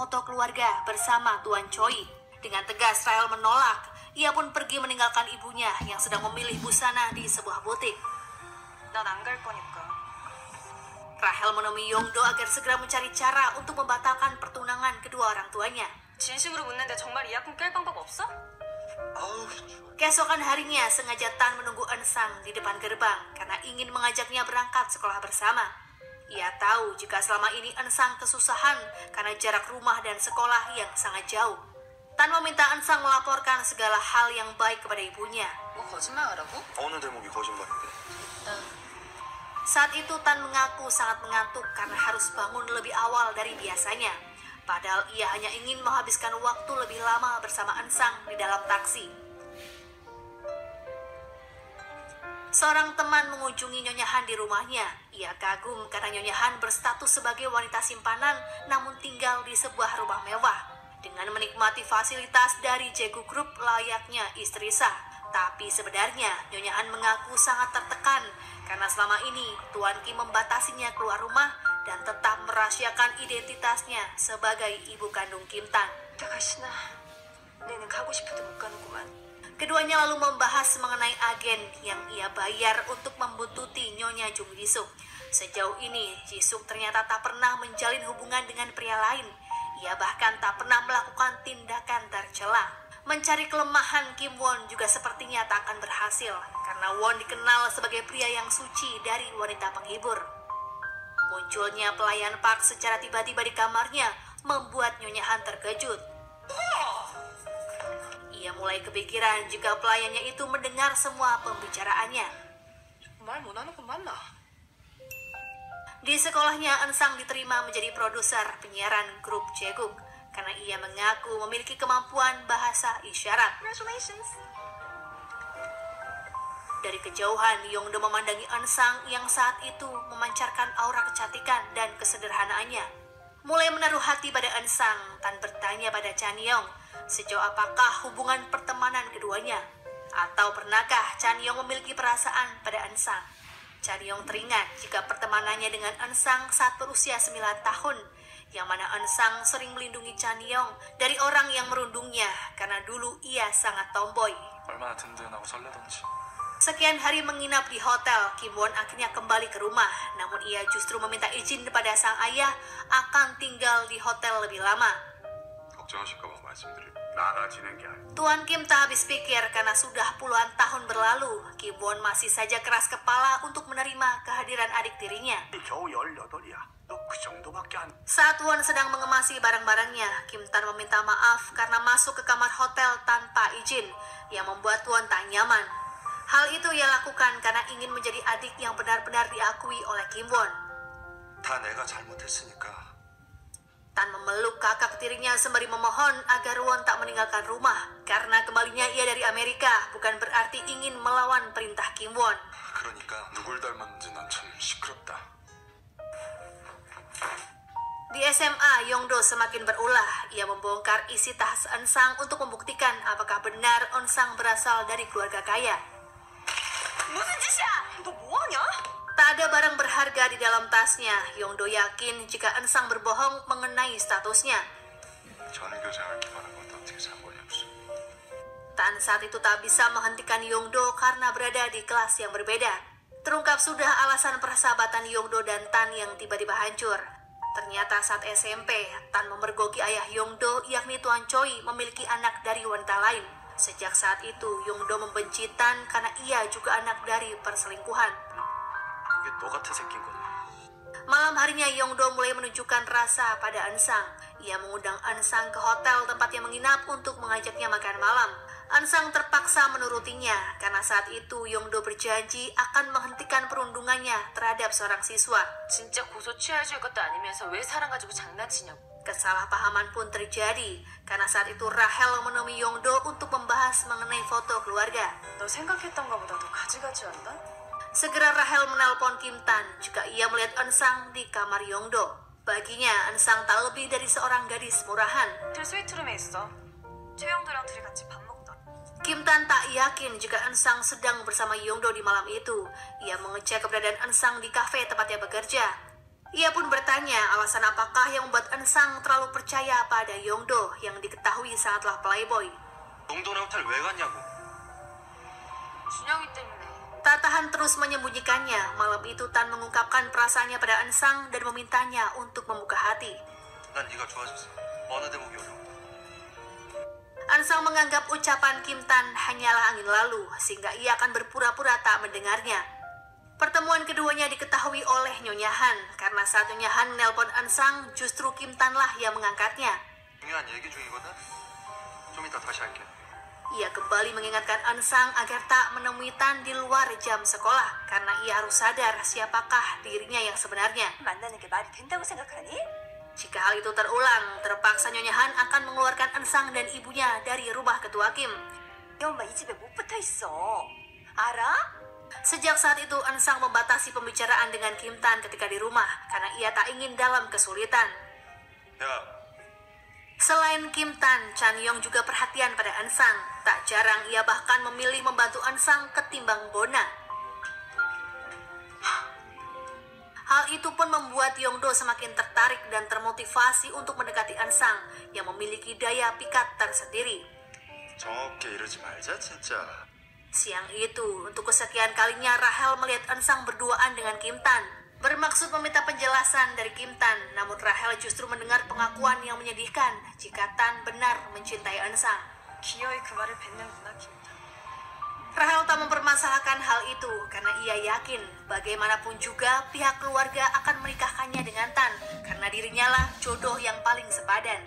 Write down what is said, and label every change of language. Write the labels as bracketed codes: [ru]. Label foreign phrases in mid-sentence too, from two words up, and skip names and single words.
[id] keluarga bersama Tuan Choi. Dengan tegas Rahel menolak. Ia pun pergi meninggalkan ibunya yang sedang memilih busana di sebuah butik. [ko] 난 안 갈 거니까. [id] Rahel menemui Yongdo agar segera mencari cara untuk membatalkan pertunangan kedua orang tuanya. [ko] 진심으로 묻는데 정말 이 약품 깰 방법 없어? [id] Keesokan harinya sengaja Tan menunggu Eun-sang di depan gerbang karena ingin mengajaknya berangkat sekolah bersama. Ia tahu jika selama ini Eun-sang kesusahan karena jarak rumah dan sekolah yang sangat jauh. Tan meminta Eun-sang melaporkan segala hal yang baik kepada ibunya. [ko] 뭐 거짓말하라고? 어느 대목이 거짓말인데? [id] Saat itu Tan mengaku sangat mengantuk karena harus bangun lebih awal dari biasanya. Padahal ia hanya ingin menghabiskan waktu lebih lama bersama Eun-sang di dalam taksi. Seorang teman mengunjungi Nyonya Han di rumahnya. Ia kagum karena Nyonya Han berstatus sebagai wanita simpanan namun tinggal di sebuah rumah mewah dengan menikmati fasilitas dari Jaegu Group layaknya istri sah. Tapi sebenarnya Nyonya Han mengaku sangat tertekan karena selama ini Tuan Kim membatasinya keluar rumah dan tetap merahasiakan identitasnya sebagai ibu kandung Kim Tan. [ko] 가시나. 내는 가고 싶어도 못 가는구만. [id] Keduanya lalu membahas mengenai agen yang ia bayar untuk membuntuti Nyonya Jung Jisuk. Sejauh ini, Jisuk ternyata tak pernah menjalin hubungan dengan pria lain. Ia bahkan tak pernah melakukan tindakan tercela. Mencari kelemahan Kim Won juga sepertinya tak akan berhasil karena Won dikenal sebagai pria yang suci dari wanita penghibur. Munculnya pelayan Park secara tiba-tiba di kamarnya membuat Nyonya Han terkejut. Ia mulai kepikiran jika pelayannya itu mendengar semua pembicaraannya. [ko] 말 못하는 건 맞나? [id] Di sekolahnya, Eun-sang diterima menjadi produser penyiaran grup Jaeguk karena ia mengaku memiliki kemampuan bahasa isyarat. Congratulations. Dari kejauhan, Yongdo memandangi Eun-sang yang saat itu memancarkan aura kecantikan dan kesederhanaannya. Mulai menaruh hati pada Eun-sang, Tan bertanya pada Chan Yong, sejauh apakah hubungan pertemanan keduanya? Atau pernahkah Chan Yong memiliki perasaan pada Eun-sang? Chan Yong teringat jika pertemanannya dengan Eun-sang saat berusia 9 tahun, yang mana Eun-sang sering melindungi Chan Yong dari orang yang merundungnya karena dulu ia sangat tomboy. [ko] 얼마나 든든하고 설레던지. [id] Sekian hari menginap di hotel, Kim Won akhirnya kembali ke rumah. Namun ia justru meminta izin kepada sang ayah akan tinggal di hotel lebih lama. [ko] 걱정하실까 봐 말씀드릴. 나가지는 게 아니고. [id] Tuan Kim tak habis pikir karena sudah puluhan tahun berlalu. Kim Won masih saja keras kepala untuk menerima kehadiran adik tirinya. [ko] 겨우 18이야. 너 그 정도밖에 안. [id] Saat Won sedang mengemasi barang-barangnya, Kim Tan meminta maaf karena masuk ke kamar hotel tanpa izin, yang membuat Won tak nyaman. Hal itu ia lakukan karena ingin menjadi adik yang benar-benar diakui oleh Kim Won. [ko] 다 내가 잘못했으니까. [id] Tan memeluk kakak tirinya sembari memohon agar Won tak meninggalkan rumah. Karena kembalinya ia dari Amerika bukan berarti ingin melawan perintah Kim Won. [ko] 그러니까 누굴 닮았는지 난 참 시끄럽다. [id] Di SMA, Yongdo semakin berulah. Ia membongkar isi tas Eun-sang untuk membuktikan apakah benar Eun-sang berasal dari keluarga kaya. [ko] 무슨 짓이야? 너 뭐하냐? [id] Tak ada barang berharga di dalam tasnya. Yongdo yakin jika Eun-sang berbohong mengenai statusnya. [ko] 전교생을 기만한 것도 어떻게 상관없어. [id] Tan saat itu tak bisa menghentikan Yongdo karena berada di kelas yang berbeda. Terungkap sudah alasan persahabatan Yongdo dan Tan yang tiba-tiba hancur. Ternyata saat SMP, Tan memergoki ayah Yongdo yakni Tuan Choi memiliki anak dari wanita lain. Sejak saat itu, Yongdo membenci Tan karena ia juga anak dari perselingkuhan. [ko] 그게 너 같은 새끼인 거네. [id] Malam harinya Yongdo mulai menunjukkan rasa pada Eun-sang. Ia mengundang Eun-sang ke hotel tempatnya menginap untuk mengajaknya makan malam. Eun-sang terpaksa menurutinya karena saat itu Yongdo berjanji akan menghentikan perundungannya terhadap seorang siswa. [ko] 진짜 고소 취해줄 것도 아니면서 왜 사람 가지고 장난치냐고. [id] Kesalahpahaman pun terjadi karena saat itu Rahel menemui Yongdo untuk membahas mengenai foto keluarga. [ko] 너 생각했던 거보다 더 가지가지 않나? [id] Segera Rahel menelpon Kim Tan jika ia melihat Eun-sang di kamar Yongdo. Baginya Eun-sang tak lebih dari seorang gadis murahan. [ko] 호텔 스위트룸에 있어. 최영도랑 둘이 같이 밥 먹더라. [id] Kim Tan tak yakin jika Eun-sang sedang bersama Yongdo di malam itu. Ia mengecek keberadaan Eun-sang di kafe tempatnya bekerja. Ia pun bertanya alasan apakah yang membuat Eun-sang terlalu percaya pada Yongdo yang diketahui sangatlah playboy. [ko] 용돈의 호텔 왜 갔냐고. 준영이 때문에. [id] Tak tahan terus menyembunyikannya, malam itu Tan mengungkapkan perasaannya pada Eun-sang dan memintanya untuk membuka hati. [ko] 난 네가 좋아졌어. 어느 대목이 어려워. [id] Eun-sang menganggap ucapan Kim Tan hanyalah angin lalu, sehingga ia akan berpura-pura tak mendengarnya. Pertemuan keduanya diketahui oleh Nyonya Han, karena saat Nyonya Han menelpon Eun-sang, justru Kim Tan lah yang mengangkatnya. [ko] 중요한 얘기 중이거든. 좀 이따 다시 할게. [id] Ia kembali mengingatkan Eun-sang agar tak menemui Tan di luar jam sekolah, karena ia harus sadar siapakah dirinya yang sebenarnya. [ko] 만나는 게 말이 된다고 생각하니? Jika hal itu terulang, terpaksa Nyonya Han akan mengeluarkan Eun-sang dan ibunya dari rumah ketua Kim. 이 엄마 이 집에 못 붙어 있어. 알아? [id] Sejak saat itu, Eun-sang membatasi pembicaraan dengan Kim Tan ketika di rumah, karena ia tak ingin dalam kesulitan. 야, Selain Kim Tan, Chan Yong juga perhatian pada Eun-sang. Tak jarang ia bahkan memilih membantu Eun-sang ketimbang Bona. Hal itu pun membuat Yongdo semakin tertarik dan termotivasi untuk mendekati Eun-sang yang memiliki daya pikat tersendiri. [ko] 정없게 이러지 말자 진짜. [id] Siang itu, untuk kesekian kalinya Rahel melihat Eun-sang berduaan dengan Kim Tan. Bermaksud meminta penjelasan dari Kim Tan, namun Rahel justru mendengar pengakuan yang menyedihkan jika Tan benar mencintai Eun-sang. [ko] 기어이 그 말을 뱉는구나 김탄. [id] Rahel tak mempermasalahkan hal itu karena ia yakin bagaimanapun juga pihak keluarga akan menikahkannya dengan Tan karena dirinya lah jodoh yang paling sepadan.